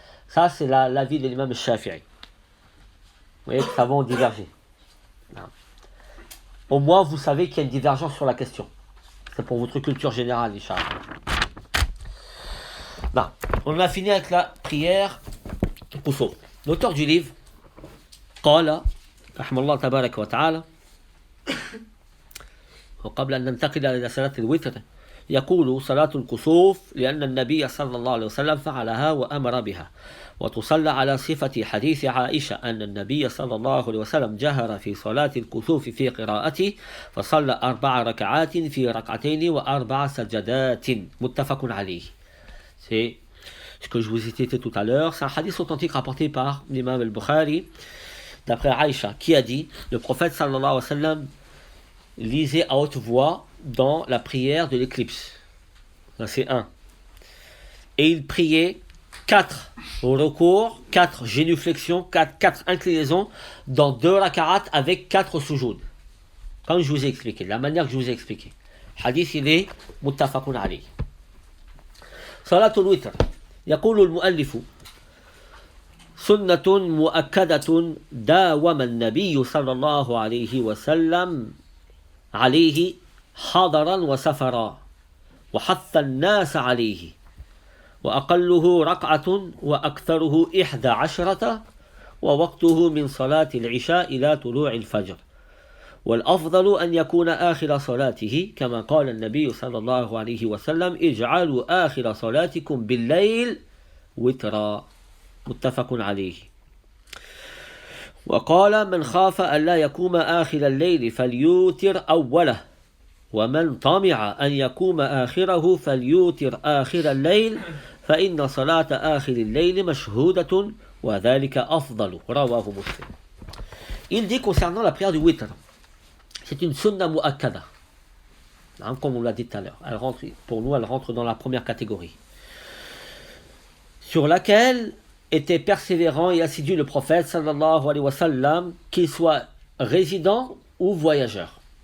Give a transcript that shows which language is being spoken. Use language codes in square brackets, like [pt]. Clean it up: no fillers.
[fr] Ça, c'est l'avis de l'imam Shafi'i. Vous voyez que ça va en diverger. Au moins, vous savez qu'il y a une divergence sur la question. C'est pour votre culture générale, Inch'Allah. Non. On a fini avec la prière Koussouf. L'auteur du livre, [ar] قال رحمه الله تبارك وتعالى وقبل أن ننتقل إلى صلاة الوتر يقول صلاة الكسوف لأن النبي صلى الله عليه وسلم فعلها وأمر بها وتصلى على صفة حديث عائشة أن النبي صلى الله عليه وسلم جهر في صلاة الكسوف في قراءته فصلى 4 ركعات في ركعتين و4 سجدات متفق عليه. [fr] C'est ce que je vous ai cité tout à l'heure. C'est un hadith authentique rapporté par l'imam al-Bukhari d'après Aïcha qui a dit le prophète [ar] sallallahu alayhi wa sallam [fr] lisait à haute voix dans la prière de l'éclipse. C'est 1. Et il priait 4 recours, 4 génuflexions, 4 inclinaisons dans 2 raka'at avec 4 sujouds. Comme je vous ai expliqué, de la manière que je vous ai expliqué. Hadith il est muttafaqun alayh. Salatul witr. [ar] يقول المؤلف سنة مؤكدة داوم النبي صلى الله عليه وسلم عليه حضرا وسفرا وحث الناس عليه وأقله ركعة وأكثره 11 ووقته من صلاة العشاء إلى طلوع الفجر والأفضل أن يكون آخر صلاته كما قال النبي صلى الله عليه وسلم اجعلوا آخر صلاتكم بالليل وترا متفق عليه وقال من خاف ألا يقوم آخر الليل فليوتر أوله ومن طمع أن يقوم آخره فليوتر آخر الليل فإن صلاة آخر الليل مشهودة وذلك أفضل رواه مسلم. [fr] Il dit concernant la prière du witr, c'est une sunna mu'akkada, comme on l'a dit tout à l'heure. Pour nous, elle rentre dans la première catégorie, sur laquelle était persévérant et assidu le prophète sallallahu alayhi wa sallam, qu'il soit résident ou voyageur.